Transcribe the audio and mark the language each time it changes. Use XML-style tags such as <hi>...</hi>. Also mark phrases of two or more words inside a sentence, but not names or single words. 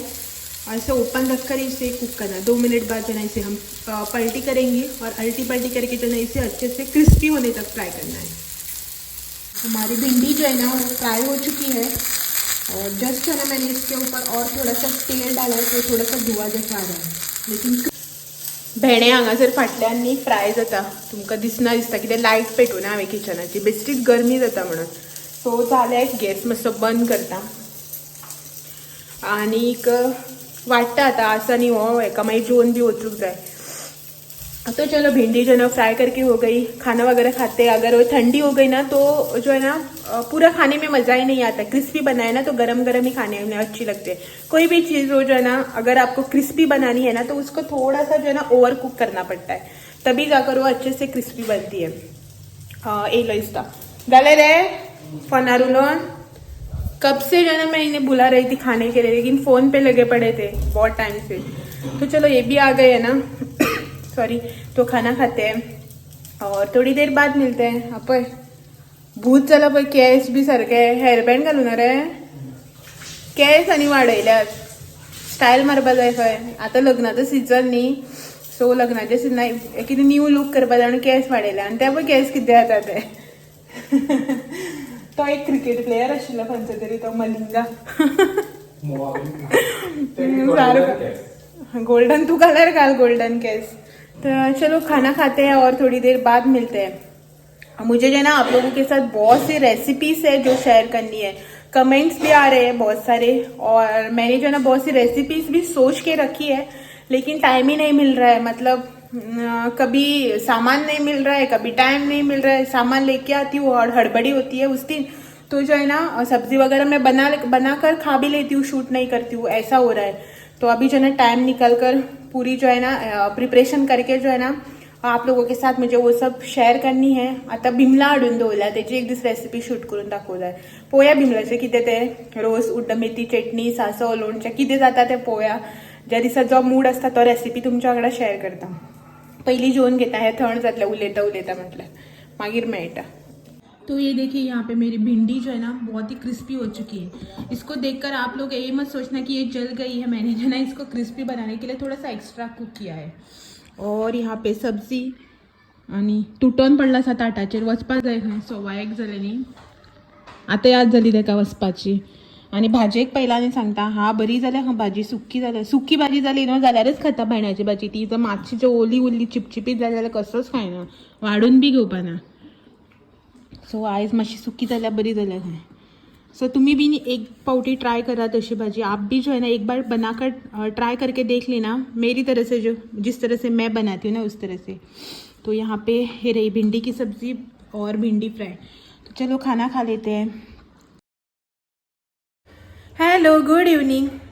<hi>ऐसे ओपन रखकर इसे कुक करना है। 2 मिनट बाद जो है इसे हम पलटी करेंगे और अल्टी पलटी करके जो है इसे अच्छे से क्रिस्पी होने तक फ्राई करना है। हमारी भिंडी जो है ना वो फ्राई हो चुकी है और जस्ट जो है ना मैंने इसके ऊपर और थोड़ा सा तेल डाला है तो थोड़ा सा धुआ जैसा आ रहा है।</hi> <kok>लेकिन भेणे हांगासर फाटल्यान फ्राय जाता, तुमकां दिसता कितें लायट पेटून हांवें किचनाची, बेश्टीच गरमी जाता म्हणून। सो जाल्यार गॅस मातसो बंद करता आनीक वाटता आता आसा न्ही हो हेका मागीर जेवण बी वचूंक जाय।</kok> <hi>तो चलो भिंडी जो है ना फ्राय करके हो गई, खाना वगैरह खाते हैं। अगर वो ठंडी हो गई ना तो जो है ना पूरा खाने में मज़ा ही नहीं आता। क्रिस्पी बनाए ना तो गरम गरम ही खाने में अच्छी लगती है। कोई भी चीज़ हो जो है ना अगर आपको क्रिस्पी बनानी है ना तो उसको थोड़ा सा जो है ना</hi> <en>over cook</en> <hi>करना पड़ता है, तभी जाकर वो अच्छे से क्रिस्पी बनती है। ए लो इसका डाले रे फनारुलोन। कब से जो है ना मैं इन्हें बुला रही थी खाने के लिए, लेकिन फ़ोन पे लगे पड़े थे बहुत टाइम से। तो चलो ये भी आ गए है ना सॉरी, तो खाना खाते हैं और थोड़ी देर बाद मिलते हैं।</hi> <kok>आपण भूत चला पण केस बी सारखे हेअरबँड घालून रे, केस आनी वाडयल्यात, स्टायल मारपा जाय खंय। आतां लग्नाचो सिजन न्ही, सो लग्नाच्या सिजनाक कितें</kok> <en>new look</en> <kok>करपा जाय म्हणून केस वाडयल्या आनी ते पण केस कितें जाता ते तो एक</kok> <en>cricket player</en> <kok>आशिल्लो खंयचो तरी, तो मलिंगा गोल्डन, तू कलर घाल गोल्डन केस।</kok> <hi>तो चलो खाना खाते हैं और थोड़ी देर बाद मिलते हैं। मुझे जो है ना आप लोगों के साथ बहुत सी रेसिपीज है जो शेयर करनी है, कमेंट्स भी आ रहे हैं बहुत सारे और मैंने जो है ना बहुत सी रेसिपीज भी सोच के रखी है, लेकिन टाइम ही नहीं मिल रहा है। मतलब कभी सामान नहीं मिल रहा है, कभी टाइम नहीं मिल रहा है। सामान लेके आती हूँ और हड़बड़ी होती है उस दिन, तो जो है ना सब्जी वगैरह मैं बनाकर खा भी लेती हूँ, शूट नहीं करती हूँ, ऐसा हो रहा है। तो अभी जो है ना टाइम निकल कर पूरी जो है ना प्रिपरेशन करके जो है ना आप लोगों के साथ मुझे वो सब शेअर करनी है।</hi> <kok>आता बिमला हाडून दवरल्या, त्याची एक दीस</kok> <en>recipe shoot</en> <kok>करून दाखवल्या। पोया बिमलाचे कितें ते रोस उड्ड मेथी चटणी सांसव लोणचें कितें जाता ते पोया। ज्या दिसा जो मूड असता तो रेसिपी तुमच्या वांगडा शेअर करता। पयली जेवून घेता, हे थंड जातलें उलयता उलयता म्हटल्यार, मागीर मेळटा।</kok> <hi>तो ये देखिए यहाँ पे मेरी भिंडी जो है ना बहुत ही क्रिस्पी हो चुकी है। इसको देखकर आप लोग ये मत सोचना कि ये जल गई है, मैंने जो ना इसको क्रिस्पी बनाने के लिए थोड़ा सा</hi> <en>extra cook</en> <hi>किया है। और यहाँ पे</hi> <kok>सब्जी आणि तुटून पडला सा ताटाचेर, वचपाक जाय खंय, 1:15 जाले न्ही, आतां याद जाली ताका वचपाची। आणि भाजी एक पहिल्याने सांगता हा बरी जाल्या हा भाजी सुक्की भाजी जाली न्हू जाल्यारच खाता भेंड्याची भाजी ती जर मातशी जर ओली उरली चिपचिपीत जाली जाल्यार कसोच खायना वाडून बी घेवपाना सो आयज मातशी सुकी जाल्यार बरी जाल्या खंय सो तुम्ही भी एक पाउटी ट्राई करा तशी भाजी</kok> <hi>आप भी जो है ना एक बार बनाकर ट्राई करके देख लेना मेरी तरह से जो जिस तरह से मैं बनाती हूँ ना उस तरह से। तो यहाँ पे ये रही भिंडी की सब्ज़ी और भिंडी फ्राई। तो चलो खाना खा लेते हैं।</hi> <en>hello good evening.</en>